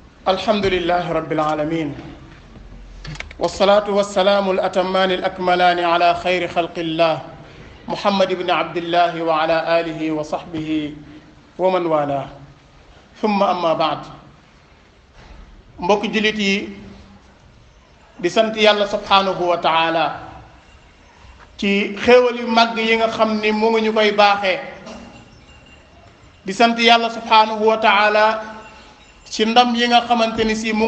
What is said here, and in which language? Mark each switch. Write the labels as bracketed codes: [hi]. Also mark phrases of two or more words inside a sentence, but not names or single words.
[ar] الحمد لله رب العالمين والصلاة والسلام الأتمان الأكملان على خير خلق الله محمد بن عبد الله وعلى آله وصحبه ومن والاه ثم أما بعد [wo] mbokk jullit yi di sant yàlla [ar] سبحانه وتعالى [wo] ci xéewal yu màgg yi nga xam ni mu ngi ñu koy baaxee di sant yàlla [ar] سبحانه وتعالى [wo] ci ndam yi nga xamante ni si mu